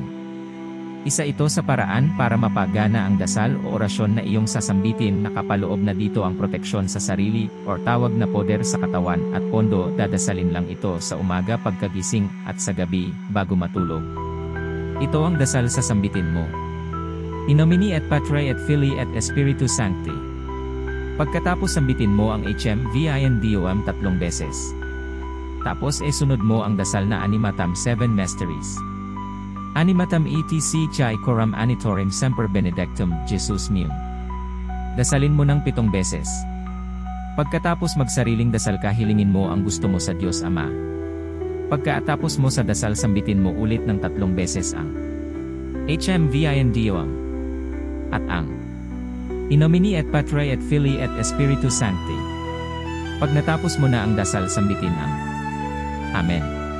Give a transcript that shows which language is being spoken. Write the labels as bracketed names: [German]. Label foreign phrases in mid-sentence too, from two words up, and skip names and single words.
[Filipino] Isa ito sa paraan para mapagana ang dasal o orasyon na iyong sasambitin na kapaloob na dito ang proteksyon sa sarili o tawag na poder sa katawan at pondo. Dadasalin lang ito sa umaga pagkagising at sa gabi bago matulog. Ito ang dasal sa sambitin mo. [Latin] In nomine et Patrae et Filii et Spiritus Sancti. [Filipino] Pagkatapos sambitin mo ang HMVINDOM 3 beses. Tapos sunod mo ang dasal na Animatam 7 Mysteries. [Latin] Animatam etc Chai Coram Anitorum Semper Benedictum Jesus Meum. [Filipino] Dasalin mo ng 7 beses. Pagkatapos magsariling dasal ka, hilingin mo ang gusto mo sa Diyos Ama. Pagkatapos mo sa dasal, sambitin mo ulit ng 3 beses ang HMVINDOM at ang [Latin] In nomine et Patrae et Filii et Spiritus Sancti. [Filipino] Pag natapos mo na ang dasal, sambitin ang Amen.